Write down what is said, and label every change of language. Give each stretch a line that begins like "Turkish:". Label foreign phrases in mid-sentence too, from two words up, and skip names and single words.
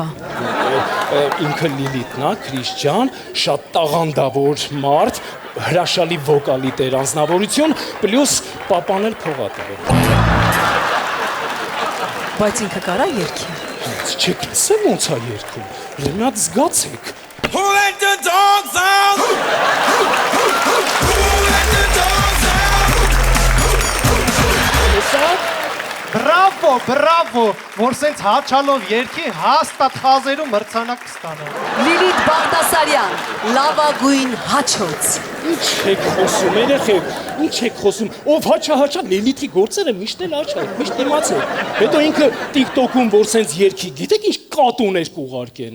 Armenian: Ինքը Լիլիթն է, Քրիստիան, շատ տաղանդավոր մարդ, հրաշալի վոկալի տեր անձնավորություն, պլյուս պապան էլ փողատեր։ Բայց ինքը կարա երկի։ Չեք լսել ոնց է երգում, մի հատ զգացեք։
English: Who let the dogs out? Who let the dogs out?
Armenian: Բրավո, որ սենց հաչալով երկի հաստատ խազերում մրցանակ կստանա։ Լիլիթ Բաղդասարյան, լավագույն հաչոց։ Ինչ եք խոսում, երեխեք, ինչ եք խոսում, ով հաչա, Լիլիթի գործերը միշտ էլ հաչա, միշտ իմացեք։ Հետո ինքը տիկտոքում, որ սենց երկի, գիտեք ինչ կատուներ կուղարկեն։